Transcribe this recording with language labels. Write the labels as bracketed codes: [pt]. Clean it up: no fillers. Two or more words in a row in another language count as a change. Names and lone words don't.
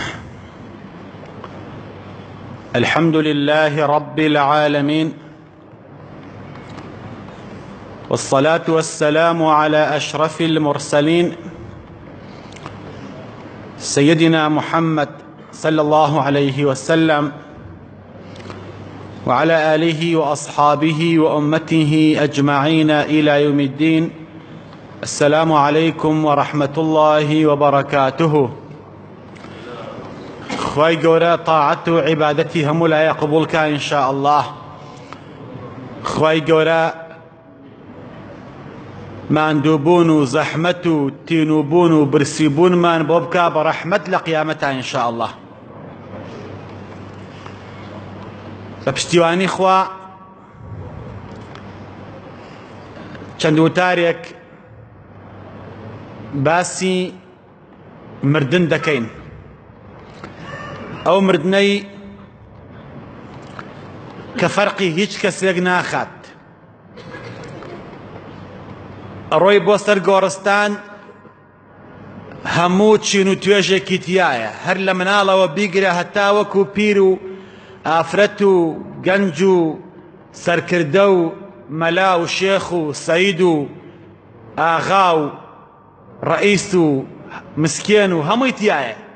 [ar] الحمد لله رب العالمين، والصلاة والسلام على أشرف المرسلين سيدنا محمد صلى الله عليه وسلم وعلى آله وأصحابه وأمته أجمعين إلى يوم الدين. السلام عليكم ورحمة الله وبركاته. [ckb] خواهی گەورە طاعت و عیبادەتی هەموو لایە قبولکە [ar] إن شاء الله. [ckb] خواهی گەورە ماندووبوون و زەحمەت و تینوبوون و برسیبوونمان بۆ بکە بە ڕەحمەت لە قیامەتە [ar] إن شاء الله. [ckb] بە پشتیوانی خوا چەند وتارێک باسی مردن دەکەین. ئەو مردنەی کە فەرقی هیچ کەسێک ناخات، ئەڕۆی بۆ سەر گۆڕستان هەموو چین و توێژێکی تایە، هەر لە مناڵەوە بیگرە هەتا وەکو پیر و ئافرەت و گەنج و سەرکردە و مەلا و شێخ و سەید و ئاغا و ڕئیس و مسکێن و هەمووی تایە.